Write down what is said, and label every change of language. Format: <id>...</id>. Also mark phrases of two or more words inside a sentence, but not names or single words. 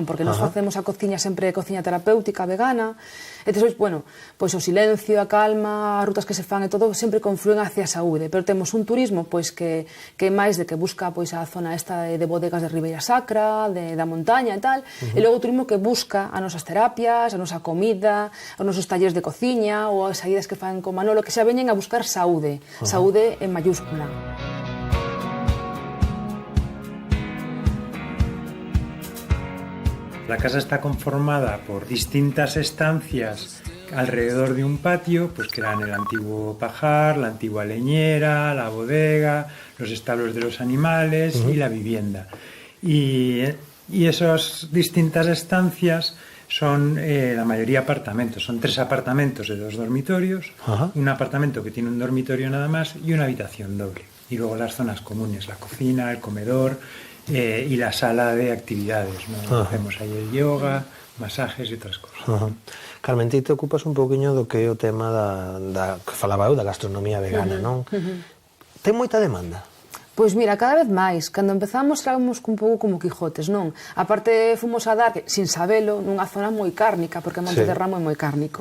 <gl>Porque nós facemos a cociña sempre cociña terapéutica, vegana, e despois, bueno, pois o silencio, a calma, as rutas que se fan e todo sempre conflúen hacia a saúde, pero temos un turismo pois que é máis de que busca pois a zona esta de bodegas de Ribeira Sacra, da montaña e tal, e logo o turismo que busca as nosas terapias, a nosa comida, os nosos talleres de cociña ou as saídas que fan con Manolo, que xa veñen a buscar saúde, saúde en mayúscula.</gl> <es>La casa está conformada por distintas estancias alrededor de un patio, pues que eran el antiguo pajar, la antigua leñera, la bodega, los establos de los animales y la vivienda. Y esas distintas estancias son la mayoría apartamentos. Son 3 apartamentos de 2 dormitorios, un apartamento que tiene un dormitorio nada más y una habitación doble. Y luego las zonas comunes, la cocina, el comedor y la sala de actividades, ¿no? Hacemos ahí el yoga,</es> <gl>masajes e outras cosas. Carmen, ti te ocupas un pouquiño do que é o tema que falaba eu, da gastronomía vegana, non? Ten moita demanda? Pois mira, cada vez máis. Cando empezamos éramos un pouco como Quijotes, non? A parte fomos a dar, sin sabelo, nunha zona moi cárnica, porque Monte de Ramo é moi cárnico.</gl>